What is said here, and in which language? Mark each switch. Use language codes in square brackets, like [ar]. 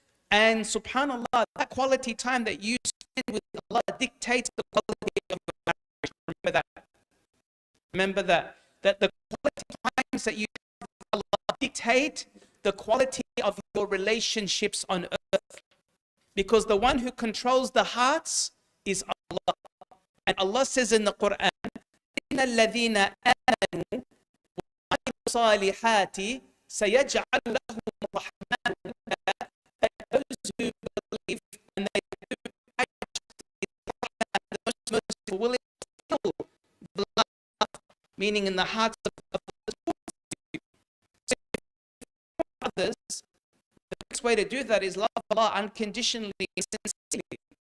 [en] And subhanAllah, that quality time that you spend with Allah dictates the quality of your marriage. Remember that. Remember that. That the quality times that you have with Allah dictate the quality of your relationships on earth. Because the one who controls the hearts is Allah. And Allah says in the Quran, [ar] إِنَّ الَّذِينَ آمَنُوا وَعَمِلُوا الصَّالِحَاتِ سَيَجْعَلُ لَهُمُ الرَّحْمَنُ وُدًّا. [en] Those who believe and they do the most merciful will instill the love, meaning in the hearts of others. So others, the best way to do that is love Allah unconditionally and sincerely.